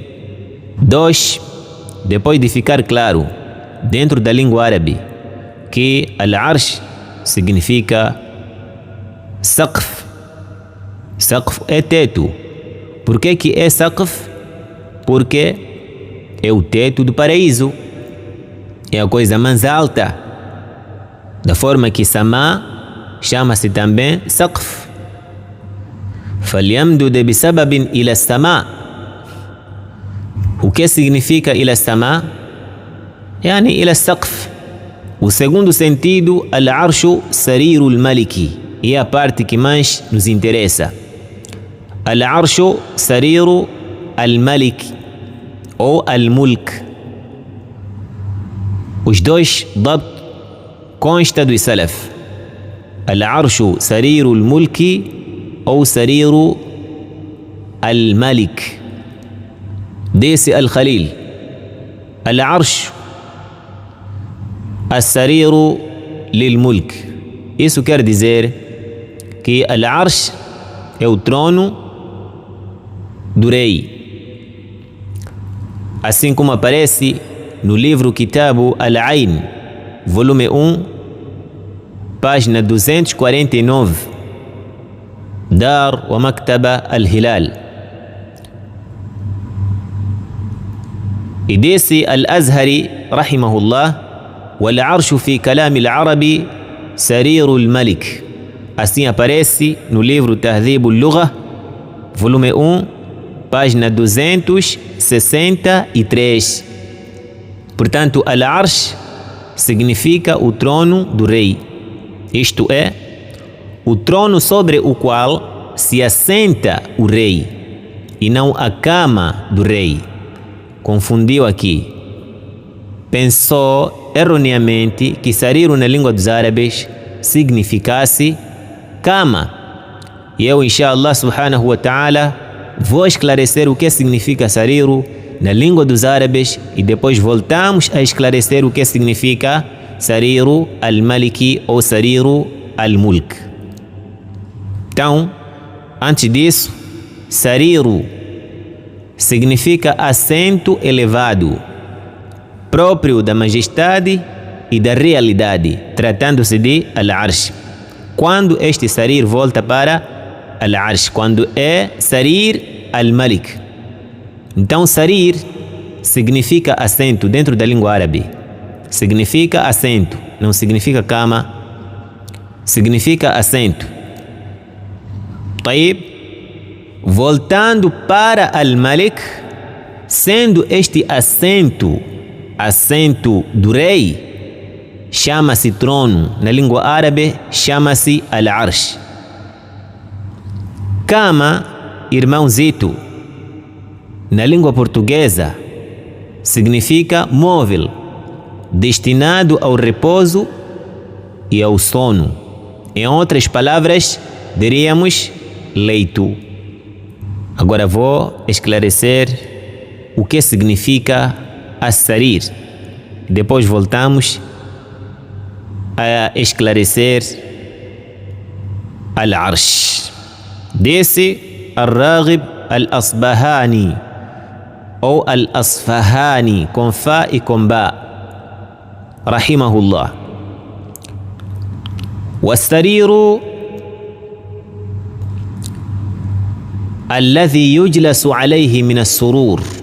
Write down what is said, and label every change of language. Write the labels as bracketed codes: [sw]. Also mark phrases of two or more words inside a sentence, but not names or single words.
[pt] 2. Depois de ficar claro dentro da língua árabe que al-arsh significa saqf. Saqf é teto. Por que é saqf? Porque é o teto do paraíso, é a coisa mais alta, da forma que sama chama-se também saqf. [ar] فَلْيَمْدُدْ بِسَبَبٍ إِلَى السَّمَاءِ. [pt] O que significa [ar] إلى السماء? يعني إلى السقف. [pt] O segundo sentido, [ar] العرش سرير الملك, [pt] e a parte que mais nos interessa. [ar] العرش سرير الملك أو الملك. [pt] Os dois dabt consta do salaf. [ar] العرش سرير الملك أو سرير الملك. Desse al-Khalil: العرش السرير للملك. [pt] Isso quer dizer que al-arsh é o trono do rei, assim como aparece no livro Kitabu al-Ain, volume 1, página 249, Dar wa Maktaba al-Hilal. E desse [ar] الأزهري رحمه الله: والعرش في كلام العرب سرير الملك. [pt] Assim aparece no livro Tahdhib al-Lugha, volume 1, página 263. Portanto, al-arsh significa o trono do rei, isto é, o trono sobre o qual se assenta o rei, e não a cama do rei. Confundiu aqui. Pensou erroneamente que sariru na língua dos árabes significasse cama. E eu, [ar] إن شاء الله سبحانه وتعالى, [pt] vou esclarecer o que significa sariru na língua dos árabes e depois voltamos a esclarecer o que significa [ar] سرير الملك [pt] ou [ar] سرير الملك. [pt] Então, antes disso, sariru significa assento elevado, próprio da majestade e da realidade, tratando-se de al-arsh. Quando este sarir volta para al-arsh, quando é sarir al-malik. Então sarir significa assento dentro da língua árabe. Significa assento, não significa cama. Significa assento. Taib, voltando para al-malik, sendo este assento do rei, chama-se trono. Na língua árabe chama-se al-arsh. Cama, irmãozito, na língua portuguesa significa móvel, destinado ao repouso e ao sono. Em outras palavras, diríamos leito. Agora vou esclarecer o que significa as-sarir. Depois voltamos a esclarecer al-arsh. Disse Ar-Raghib Al-Asbahani ou Al-Asfahani, com Fá e com Bá, rahimahullah. [ar] والسرير الذي يجلس عليه من السرور.